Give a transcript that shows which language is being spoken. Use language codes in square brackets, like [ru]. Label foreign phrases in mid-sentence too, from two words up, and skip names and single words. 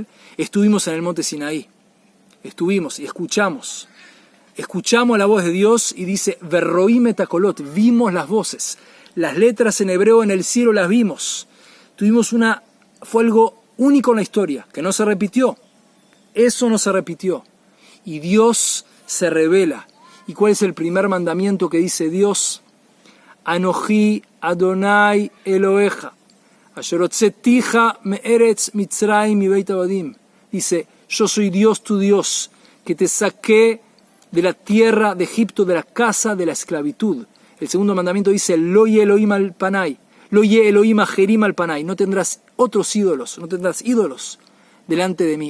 [es] Estuvimos en el monte Sinaí, estuvimos y escuchamos la voz de Dios y dice, [he] ורואים את הקולות, [es] vimos las voces, las letras en hebreo en el cielo las vimos. Fue algo único en la historia, que no se repitió. Eso no se repitió. Y Dios se revela. ¿Y cuál es el primer mandamiento que dice Dios? [he] אנכי אדני אלהיך אשר הוצאתיך מארץ מצרים מבית עבדים. [es] Dice, yo soy Dios tu Dios, que te saqué de la tierra de Egipto, de la casa de la esclavitud. El segundo mandamiento dice, [he] לא יהיה אלהים על פני לא יהיה אלהים אחרים על פני. [es] No tendrás otros ídolos, no tendrás ídolos delante de mí.